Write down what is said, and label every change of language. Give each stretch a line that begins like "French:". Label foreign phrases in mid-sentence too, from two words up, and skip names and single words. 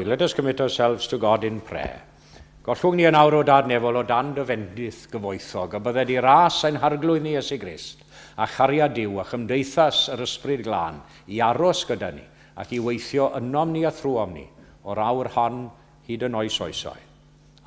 English: Let us commit ourselves to God in prayer.
Welsh: Gollwng ni yn awr o dadnefol o dan dyfendith gyfoethog, a bydde di ras ein harglwydd ni Iesu Grist, a chariad Duw a chymdeithas yr ysbryd glân i aros gyda ni, ac i weithio ynom ni a thrwom ni, o'r awr hon hyd yn oes oesoedd.